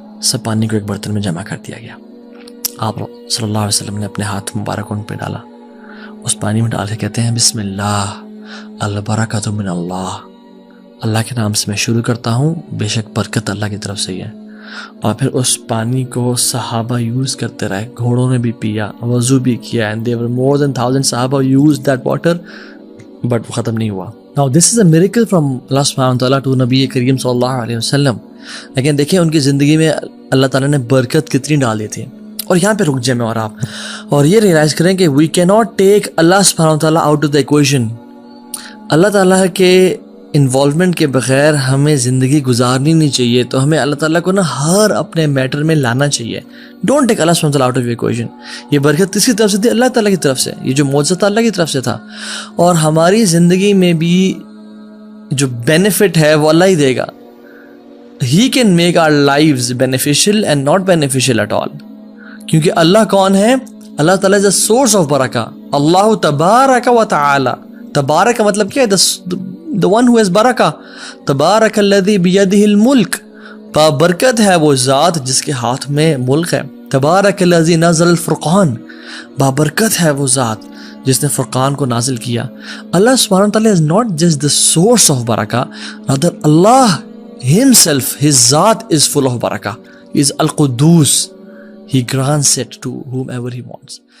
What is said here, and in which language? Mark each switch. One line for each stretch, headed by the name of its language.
Urdu: سب پانی کو ایک برتن میں جمع کر دیا گیا. آپ صلی اللہ علیہ وسلم نے اپنے ہاتھ مبارک ان پہ ڈالا, اس پانی میں ڈال کے کہتے ہیں
Arabic: بسم اللہ البرکۃ من اللہ,
Urdu: اللہ کے نام سے میں شروع کرتا ہوں, بے شک برکت اللہ کی طرف سے ہی ہے. اور پھر اس پانی کو صحابہ یوز کرتے رہے, گھوڑوں نے بھی پیا, وضو بھی کیا,
English: and there were more than 1,000
Urdu: صحابہ
English: used that water, but
Urdu: وہ ختم نہیں ہوا.
English: Now this is a miracle from Allah subhanahu wa ta'ala to نبی کریم صلی اللہ علیہ وسلم.
Urdu: لیکن دیکھیں ان کی زندگی میں اللہ تعالیٰ نے برکت کتنی ڈال دی تھی. اور یہاں پہ رک جائیں میں اور آپ, اور یہ ریئلائز کریں کہ
English: we cannot take Allah subhanahu wa ta'ala out of the equation.
Urdu: اللہ تعالیٰ کے انوالومنٹ کے بغیر ہمیں زندگی گزارنی نہیں چاہیے. تو ہمیں اللہ تعالیٰ کو نا ہر اپنے میٹر میں لانا چاہیے.
English: Don't take اللہ سبحانہ وتعالیٰ آؤٹ آف ایکویشن.
Urdu: یہ برکت کس کی طرف سے تھی؟ اللہ تعالیٰ کی طرف سے. یہ جو معجزہ تھا اللہ کی طرف سے تھا. اور ہماری زندگی میں بھی جو بینیفٹ ہے وہ اللہ ہی دے گا.
English: He can make our lives beneficial and not beneficial at all.
Urdu: کیونکہ اللہ کون ہے؟ اللہ تعالیٰ
English: is a source of
Urdu: برکہ. اللہ تبارک و تعالی. تبارک کا مطلب کیا ہے؟
English: the one who has
Urdu: برکہ.
Arabic: تبارک الذی بیدہ الملک.
Urdu: بابرکت ہے وہ ذات جس کے ہاتھ میں ملک ہے.
Arabic: تبارک الذی نزل الفرقان.
Urdu: بابرکت ہے وہ ذات جس نے فرقان کو نازل کیا.
English: اللہ سبحانہ وتعالی is not just the source of برکہ, rather Allah himself, his ذات is full of برکہ. He is القدوس. He grants it to whomever he wants.